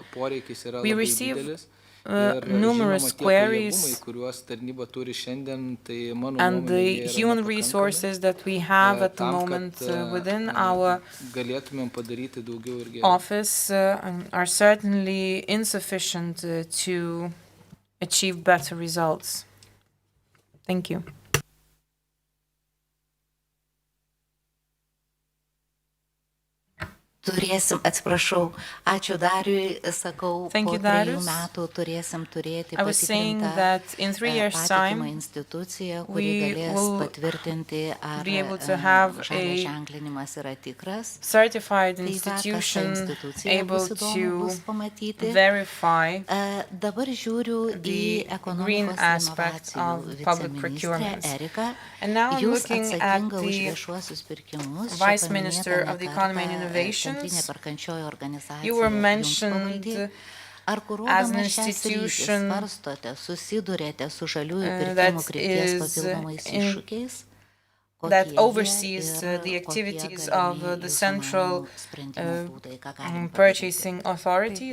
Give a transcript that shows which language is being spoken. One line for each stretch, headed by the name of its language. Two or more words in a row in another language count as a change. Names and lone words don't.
English: We receive numerous queries, and the human resources that we have at the moment within our office are certainly insufficient to achieve better results. Thank you.
Lithuanian: Turėsim, atsiprašau, ačiū Dariui, sakau, po 3 metų turėsim turėti patikrintą patikimą instituciją, kuri galės patvirtinti, ar žalio ženklinimas yra tikras. Tai tą instituciją bus įdomu bus pamatyti. Dabar žiūriu į ekonomikos inovacijų viceministrę Eriką. Jūs atsakinga už viešuosius pirkimus.
English: Vice Minister of the Economy and Innovation. You were mentioned as an institution that oversees the activities of the Central Purchasing Authority.